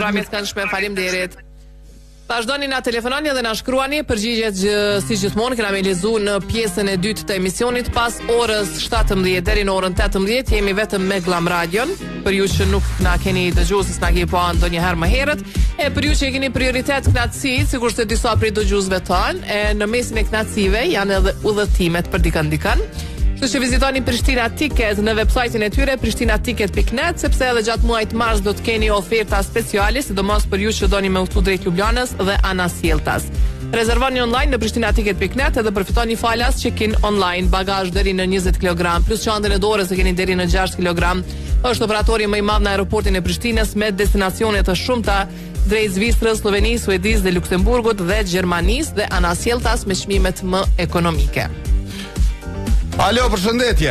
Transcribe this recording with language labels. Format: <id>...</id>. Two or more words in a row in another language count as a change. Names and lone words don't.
<sq>Mbrëmjes këndshme, faleminderit. Vazhdoni na telefononi dhe na shkruani përgjigjet si gjithmonë kena me lezu në pjesën e dytë të emisionit pas orës 17 deri në orën 18 jemi vetëm me Glam Radion për ju që nuk na keni dëgjuar se s'na keni pa ndonjëherë më herët e për ju që keni prioritet knatësi sikurse disa prej dëgjuesve tan e në mesin e knatësive janë edhe udhëtimet për dikën. Kështu që vizitoni Prishtina Ticket në websajtin e tyre prishtinaTicket.net sepse edhe gjatë muajit mars do të keni oferta speciale, sidomos për ju që doni me udhëtu drejt Ljubljanës dhe Anasjelltas. Rezervoni online në prishtinaTicket.net edhe përfitoni falas</sq> <en>check-in online,</en> <sq>bagazh deri në 20 kg, plus çantën e dorës e keni deri në 6 kg. Është operatori më i madh në aeroportin e Prishtinës me destinacione të shumta drejt Zvicrës, Slovenisë, Suedisë dhe Luksemburgut dhe Gjermanisë dhe Anasjelltas me çmimet më ekonomike. Alo, përshëndetje.</sq>